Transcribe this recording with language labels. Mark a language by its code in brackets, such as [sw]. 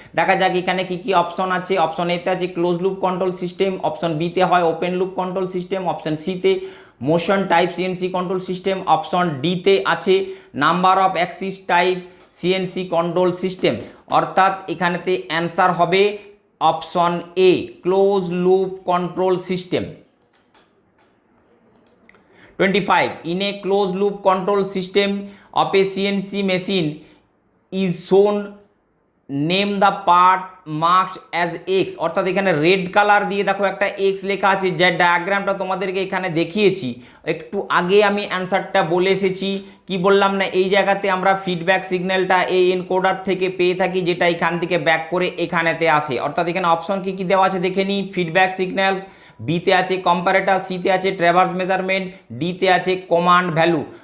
[bn] দেখা যাক এখানে কি কি অপশন আছে। অপশন এতে আছে close loop control system, option বিতে হয় open loop control system, option সিতে motion type CNC control system, option ডিতে আছে number of Axis type CNC control system. অর্থাৎ এখানেতে অ্যান্সার হবে option a close loop control system. 25. [en] In a closed loop control system of a CNC machine is shown, name the part marked as X। [bn] অর্থাৎ এখানে red colour দিয়ে দেখো একটা X লেখা আছে, যে ডায়াগ্রামটা তোমাদেরকে এখানে দেখিয়েছি। একটু আগে আমি অ্যান্সারটা বলে এসেছি, কি বললাম না? এই জায়গাতে আমরা ফিডব্যাক সিগন্যালটা এই এনকোডার থেকে পেয়ে থাকি, যেটা এখান থেকে ব্যাক করে এখানেতে আসে। অর্থাৎ এখানে অপশন কি কি দেওয়া আছে দেখে নিই। ফিডব্যাক সিগন্যালস, বিতে আছে কম্পারেটর, সিতে আছে ট্র্যাভার্স মেজারমেন্ট, ডিতে আছে কমান্ড ভ্যালু।